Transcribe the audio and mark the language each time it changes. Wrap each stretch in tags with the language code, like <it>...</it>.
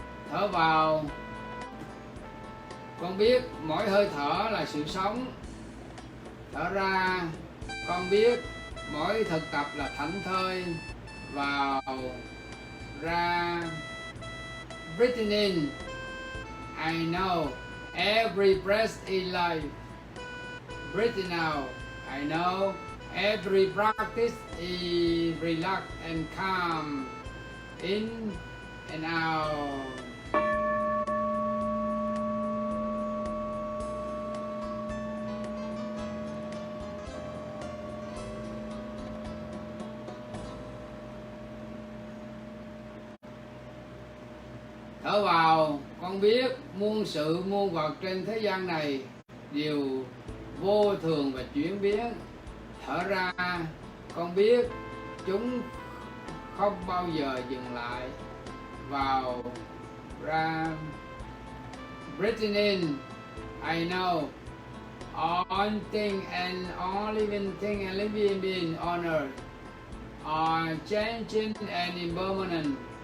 <vi>Thở vào, con biết mỗi hơi thở là sự sống. Thở ra, con biết mỗi thực tập là thảnh thơi. Vào, ra,</vi> <en>breathing in, I know every breath is life. Breathing out, I know every practice is relax and calm. In and out.</en> <vi>Thở vào, con biết muôn sự muôn vật trên thế gian này đều vô thường và chuyển biến. Thở ra, con biết chúng không bao giờ dừng lại. Vào, ra,</vi> <en>breathing in, I know all things and all living things and living beings on earth are changing and impermanent.</en>